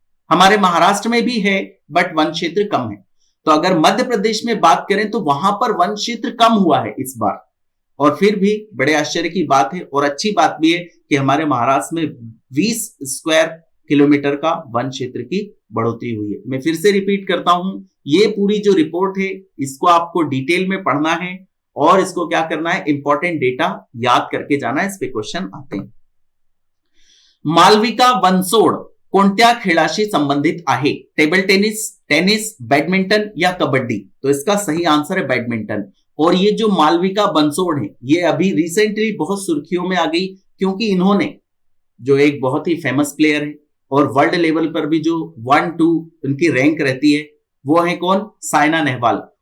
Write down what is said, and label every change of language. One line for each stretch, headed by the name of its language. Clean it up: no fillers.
Hindi: हमारे महाराष्ट्र में भी है बट वन क्षेत्र कम है। तो अगर मध्य प्रदेश में बात करें तो वहां पर वन क्षेत्र कम हुआ है इस बार, और फिर भी बड़े आश्चर्य की बात है और अच्छी बात भी है कि हमारे महाराष्ट्र में 20 स्क्वायर किलोमीटर का वन क्षेत्र की बढ़ोतरी हुई है। मैं फिर से रिपीट करता हूं, ये पूरी जो रिपोर्ट है इसको आपको डिटेल में पढ़ना है और इसको क्या करना है, इंपॉर्टेंट डेटा याद करके जाना है, इस पे क्वेश्चन आते हैं।
Marathi: मालविका बनसोड कोणत्या खेळाशी संबंधित आहे? टेबल टेनिस, टेनिस, बैडमिंटन या कबड्डी?
Hindi: तो इसका सही आंसर है बैडमिंटन। और ये जो मालविका बनसोड है ये अभी रिसेंटली बहुत सुर्खियों में आ गई, क्योंकि इन्होंने जो एक बहुत ही फेमस प्लेयर है और वर्ल्ड लेवल पर भी जो 1-2 उनकी रैंक रहती है, वो है कौन, साइना नेहवाल।